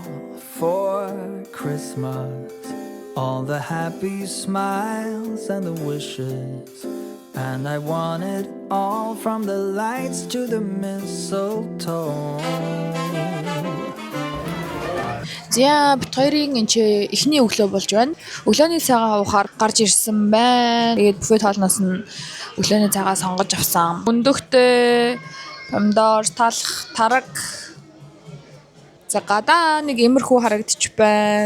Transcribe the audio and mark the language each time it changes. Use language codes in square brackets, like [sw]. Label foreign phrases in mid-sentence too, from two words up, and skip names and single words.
[en] for Christmas, all the happy smiles and the wishes. And I want it all from the lights to the mistletoe. [mn] За бид хоёрын энэ эхний өглөө болж байна. Өглөөний цагаан уухаар гарч ирсэн байна. Тэгээд бүфет хоолноос нь өглөөний цагаа сонгож авсан. Өндөгтэй помидор, талх, тараг. За гадаа нэг иймэрхүү харагдчих байна.